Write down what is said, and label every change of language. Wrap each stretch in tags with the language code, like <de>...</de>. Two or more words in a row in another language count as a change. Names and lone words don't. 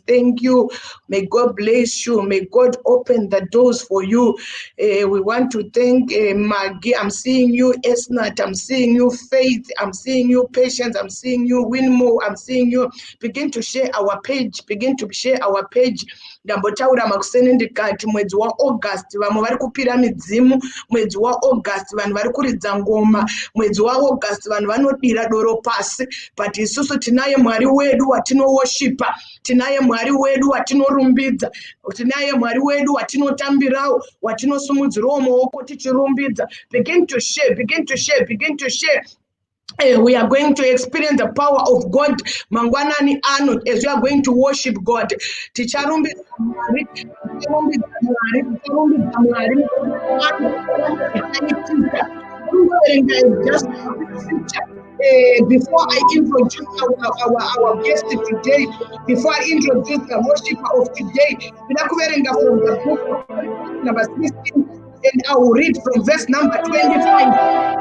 <en>Thank you. May God bless you. May God open the doors for you. We want to thank Maggie. I'm seeing you, Esnat. I'm seeing you, Faith. I'm seeing you, Patience. I'm seeing you, Winmo. I'm seeing you. Begin to share our page. Begin to share our page.</en> <sn>Ndambotaura makuseni ndikati mwezi wa August vamwe vari kupira midzimu, mwezi wa August vanhu vari kuridza ngoma, mwezi wa August vanhu vanodira doro pasi, but isusu tinaye Mwari wedu watinoworshippa, tinaye Mwari wedu watinorumbidza, tinaye Mwari wedu watinotambirawo, watinosumudzirawo maoko tichirumbidza.</sn> <en>Begin to share, begin to share, begin to share. We are going to experience the power of God.</en> <sn>Mangwanani ano,</sn> <en>as we are going to worship God.</en> <sn>Ticharumbidza Mwari, ticharumbidza Mwari, ticharumbidza Mwari.</sn> <en>Just before I introduce our guest today, before I introduce the worshiper of today, from the book of number 16, and I will read from verse number 25.</en>